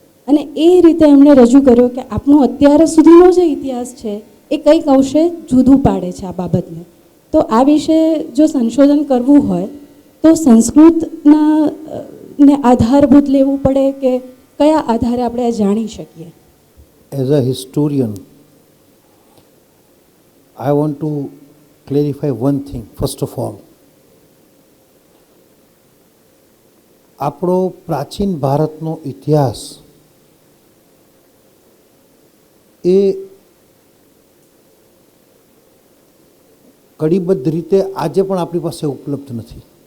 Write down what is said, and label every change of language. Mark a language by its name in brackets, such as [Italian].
[Gujarati] અને એ રીતે એમણે રજૂ કર્યો કે આપણો અત્યાર સુધીનો જે ઇતિહાસ છે એ કંઈક અંશે જુદું પાડે છે આ બાબતને. તો આ વિશે જો સંશોધન કરવું હોય તો સંસ્કૃતના ને આધારભૂત લેવું પડે કે કયા આધારે આપણે આ જાણી શકીએ? [English] As a historian, I want to clarify one thing. First of all, [Gujarati] આપણો પ્રાચીન ભારતનો ઇતિહાસ એ કડીબદ્ધ રીતે આજે પણ આપણી પાસે ઉપલબ્ધ નથી.